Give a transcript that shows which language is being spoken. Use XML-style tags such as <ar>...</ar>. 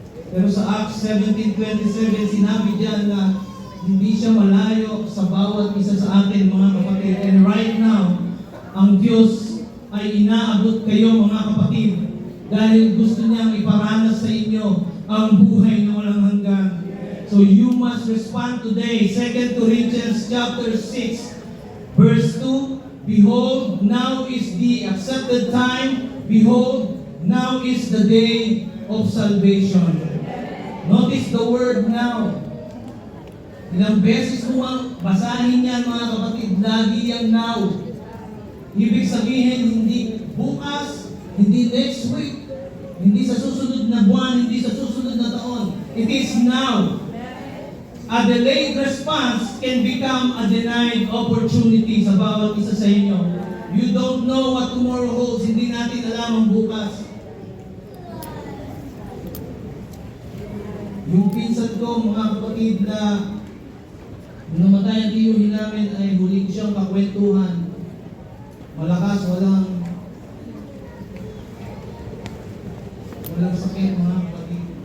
<tl>Pero sa Acts 17:27, sinabi diyan na hindi siya malayo sa bawat isa sa atin, mga kapatid.</tl> <en>And right now,</en> <tl>ang Diyos ay inaabot kayo mga kapatid dahil gusto niyang iparanas sa inyo ang buhay na walang hanggan.</tl> <en>So you must respond today. 2 Corinthians chapter 6 verse 2, behold, now is the accepted time. Behold, now is the day of salvation. Notice the word now.</en> <tl>Ilang beses mo ang basahin yan mga kapatid, lagi yung now. Ibig sabihin, hindi bukas, hindi</tl> <en>next week,</en> <tl>hindi sa susunod na buwan, hindi sa susunod na taon.</tl> <en>It is now. A delayed response can become a denied opportunity</en> <tl>sa bawat isa sa inyo.</tl> <en>You don't know what tomorrow holds.</en> <tl>Hindi natin alam ang bukas. Yung pinsan ko, mga kapatid, na nung namatay ang tiyuhin namin ay huli ko siyang kakwentuhan. Malakas, walang sakit mga kapatid.</tl>